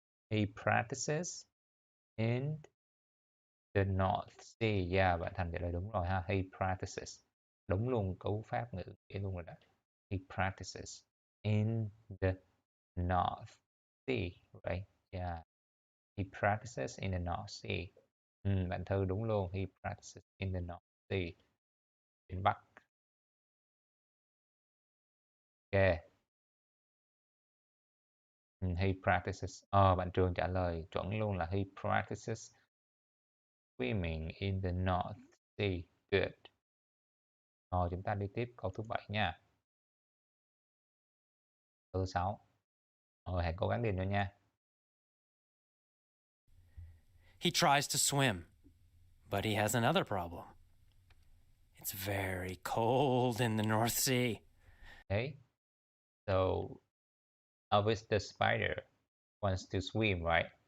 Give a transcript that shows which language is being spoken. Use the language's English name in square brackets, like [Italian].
[English] He practices in the North Sea. [Vietnamese] Yeah, bạn Thành trả lời đúng rồi ha. [English] He practices. [Vietnamese] Đúng luôn, cú pháp ngữ nghĩa luôn rồi đó. [English] He practices in the North Sea, right? Yeah. He practices in the North Sea. [Vietnamese] Bạn Thư đúng luôn. [English] He practices in the North Sea. [Vietnamese] Biển Bắc. [English] Ok. He practices. [Vietnamese] Bạn Trường trả lời chuẩn luôn là [English] he practices swimming in the North Sea. Good. [Vietnamese] Rồi chúng ta đi tiếp câu thứ 7 nha. Câu thứ 6. Mọi người hãy cố gắng điền vô nha. [English] He tries to swim, but he has another problem. It's very cold in the North Sea. Okay. So Elvis the spider wants to swim, right?